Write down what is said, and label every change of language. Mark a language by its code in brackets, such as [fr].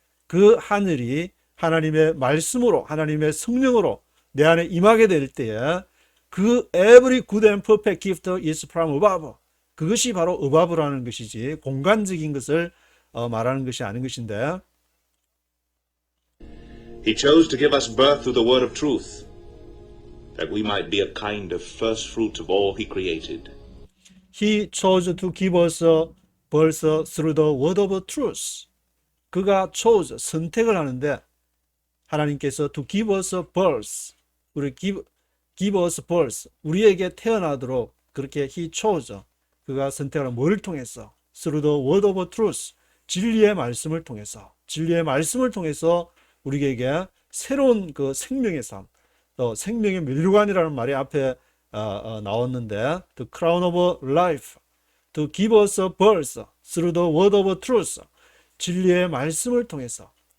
[ko] 그 하늘이 하나님의 말씀으로 하나님의 성령으로 내 안에 임하게 될 때에 그 [en] every good and perfect gift is from above [ko] 그것이 바로 above라는 것이지 공간적인 것을 말하는 것이 아닌 것인데 [en] He chose to give us birth through the word of truth, that we might be a kind of first fruit of all he created. He chose to give us 벌써 through the word of truth. [ko] 그가 chose, 선택을 하는데 하나님께서 [en] to give us a birth, [ko] 우리 [en] give us birth, [ko] 우리에게 태어나도록 그렇게 [en] he chose, [ko] 그가 선택을 뭐를 통해서? [en] through the word of truth, [ko] 진리의 말씀을 통해서, 진리의 말씀을 통해서 우리에게 새로운 그 생명의 삶, 또 생명의 면류관이라는 말이 앞에 나왔는데 [en] the crown of life, to give us a birth through the word of truth, [ko] 진리의 말씀을 통해서,